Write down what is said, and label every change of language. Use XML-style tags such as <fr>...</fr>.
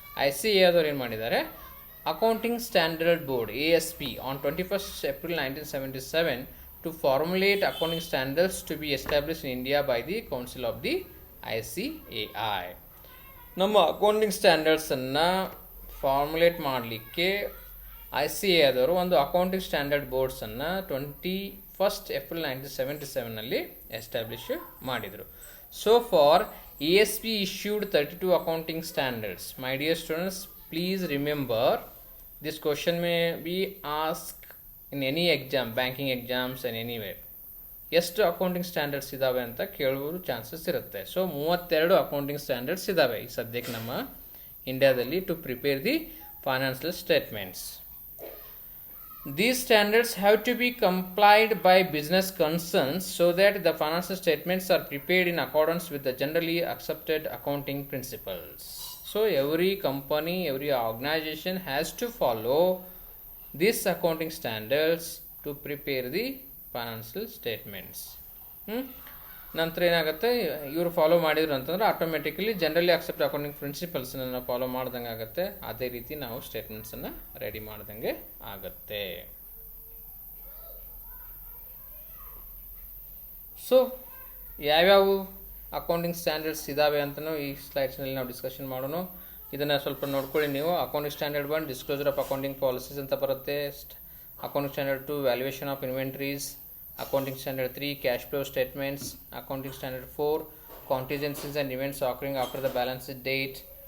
<kn>ICAI ಆದವ್ರು ಏನು ಮಾಡಿದ್ದಾರೆ,</kn> <en>Accounting Standard Board ASP on 21st April 1977 to formulate accounting standards to be established in India by the Council of the ICAI.</en> <kn>ನಮ್ಮ accounting ಸ್ಟ್ಯಾಂಡರ್ಡ್ಸನ್ನು formulate ಮಾಡಲಿಕ್ಕೆ ICAI ಆದವರು ಒಂದು accounting standard ಬೋರ್ಡ್ಸನ್ನು 21st April 1977ನಲ್ಲಿ establish ಮಾಡಿದರು.</kn> <en>So far ASP issued 32 accounting standards. My dear students, please remember this question may be asked in any exam, banking exams and anywhere.</en> <kn>ಎಷ್ಟು accounting standards ಇದ್ದಾವೆ ಅಂತ ಕೇಳುವ chances ಇರುತ್ತೆ. So 32 accounting standards ಇದ್ದಾವೆ ಈ ಸದ್ಯಕ್ಕೆ ನಮ್ಮ ಇಂಡಿಯಾದಲ್ಲಿ</kn> <en>To prepare the financial statements. These standards have to be complied by business concerns so that the financial statements are prepared in accordance with the generally accepted accounting principles. So every company, every organization has to follow these accounting standards to prepare the financial statements.</en> <kn>ನಂತರ ಏನಾಗುತ್ತೆ, ಇವರು follow ಮಾಡಿದ್ರು ಅಂತಂದ್ರೆ automatically generally accept accounting ಪ್ರಿನ್ಸಿಪಲ್ಸನ್ನು follow ಮಾಡ್ದಂಗೆ ಆಗುತ್ತೆ. ಅದೇ ರೀತಿ ನಾವು ಸ್ಟೇಟ್ಮೆಂಟ್ಸನ್ನು ರೆಡಿ ಮಾಡ್ದಂಗೆ ಆಗುತ್ತೆ. ಸೊ ಯಾವ್ಯಾವ ಅಕೌಂಟಿಂಗ್ ಸ್ಟ್ಯಾಂಡರ್ಡ್ಸ್ ಇದ್ದಾವೆ ಅಂತಲೂ ಈ ಸ್ಲೈಡ್ಸ್ನಲ್ಲಿ ನಾವು ಡಿಸ್ಕಷನ್ ಮಾಡೋಣ. ಇದನ್ನು ಸ್ವಲ್ಪ ನೋಡ್ಕೊಳ್ಳಿ ನೀವು. Accounting standard 1 disclosure of accounting policies ಅಂತ ಬರುತ್ತೆ.</kn> <en>Accounting standard 2 valuation of inventories. Accounting Standard 3 cash flow statements. Accounting Standard 4 contingencies and events occurring after the balance sheet date.</en>